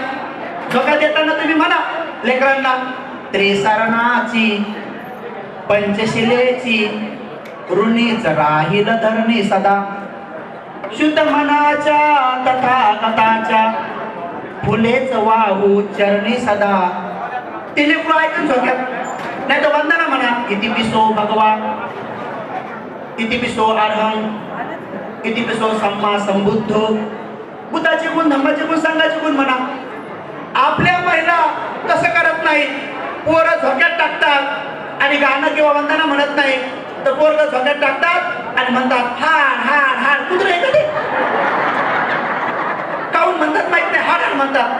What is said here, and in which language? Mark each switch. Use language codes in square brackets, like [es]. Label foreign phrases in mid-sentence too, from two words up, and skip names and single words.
[mr] झोका देताना तुम्ही म्हणा लेकरांना, त्रिसरणाची पंचशिलेची ऋणीच राहील धरणी सदा, शुद्ध मनाच्या तथागताच्या फुलेच वाहू चरणी सदा. ते लेकरू ऐकून झोक्यात, नाही तर वंदना म्हणा, [pi] इति पिसो भगवा, इति पिसो अर्हं, इति पिसो सम्मा संबुद्धो. [mr] बुद्धाचे गुण, धम्माचे गुण, संघाचे गुण म्हणा. आपल्या महिला तसं करत नाही. पोरं झोक्यात टाकतात आणि गाणं किंवा वंदना म्हणत नाही, तर पोरं झोक्यात टाकतात आणि म्हणतात हाड हाड हाड. कुत्रे कधी काऊन म्हणतात माहित नाही, हाड हाड म्हणतात.